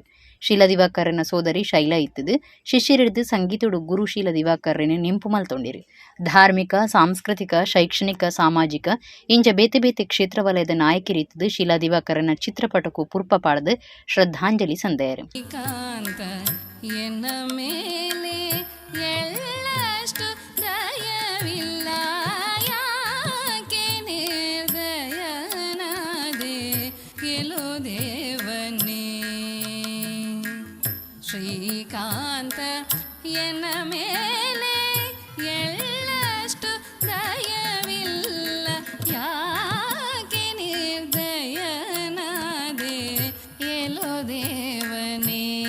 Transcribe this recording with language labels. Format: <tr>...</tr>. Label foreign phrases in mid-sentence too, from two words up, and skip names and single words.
<tcy>ಶೀಲಾ ದಿವಾಕರ್ನ ಸೋದರಿ ಶೈಲಾ ಇತ್ತದು ಶಿಷ್ಯರಿಡ್ದು ಸಂಗೀತೋಡು ಗುರು ಶೀಲಾ ದಿವಾಕರ್ರನ್ನು ನಿಂಪು ಮಲ್ತೊಂಡಿರು. ಧಾರ್ಮಿಕ ಸಾಂಸ್ಕೃತಿಕ ಶೈಕ್ಷಣಿಕ ಸಾಮಾಜಿಕ ಇಂಚ ಬೇತೆ ಬೇತೆ ಕ್ಷೇತ್ರ ವಲಯದ ನಾಯಕರಿತ್ತದು ಶೀಲಾ ದಿವಾಕರ್ರನ ಚಿತ್ರಪಟಕ್ಕೂ ಪುರ್ಪ ಪಾಡದು ಶ್ರದ್ಧಾಂಜಲಿ ಸಂದೆಯರು.</tcy> <kn>ಎನ್ನ ಮೇಲೆ ಎಳ್ಳಷ್ಟು ದಯವಿಲ್ಲ ಯಾಕೆ ನಿರ್ದಯನಾದೆ ಕೆಲೋ ದೇವನೇ ಶ್ರೀಕಾಂತ ಎನ್ನ ಮೇಲೆ ಎಳ್ಳಷ್ಟು ದಯವಿಲ್ಲ ಯಾಕೆ ನಿರ್ದಯನಾದೆ ಎಲ್ಲೋ ದೇವನೇ</kn>